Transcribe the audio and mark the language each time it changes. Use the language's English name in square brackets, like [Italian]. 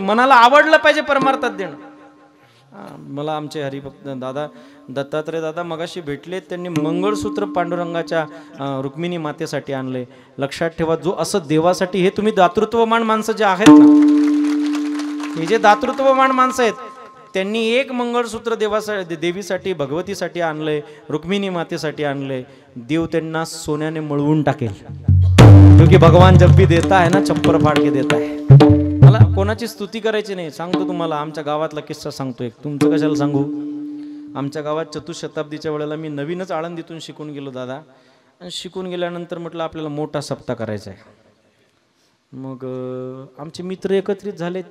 [Marathi] मनाला आवडलं पाहिजे परमार्थात देणं. मला आमचे हरिभक्त दादा दत्तात्रय दादा मगाशी भेटले, त्यांनी मंगळसूत्र पांडुरंगाच्या रुक्मिणी मातेसाठी आणले. लक्षात ठेवा, जो असं देवासाठी, हे तुम्ही दातृत्वमान माणसं जे आहेत ना, हे जे दातृत्वमान माणसं आहेत, त्यांनी एक मंगळसूत्र देवीसाठी भगवतीसाठी आणलंय, रुक्मिणी मातेसाठी आणलंय. देव त्यांना सोन्याने मळवून टाकेल, [Hindi] क्योंकि भगवान जब भी देता है ना चप्पर फाड़ के देता है. [Marathi] मला कोणाची स्तुती करायची नाही. सांगतो तुम्हाला आमच्या गावातला किस्सा सांगतो एक. तुमचं कशाला सांगू. आमच्या गावात चतुशताब्दीच्या वेळेला मी नवीनच आळंदीतून शिकून गेलो दादा. आणि शिकून गेल्यानंतर म्हटलं आपल्याला मोठा सप्ताह करायचा आहे. मग आमचे मित्र एकत्रित झाले.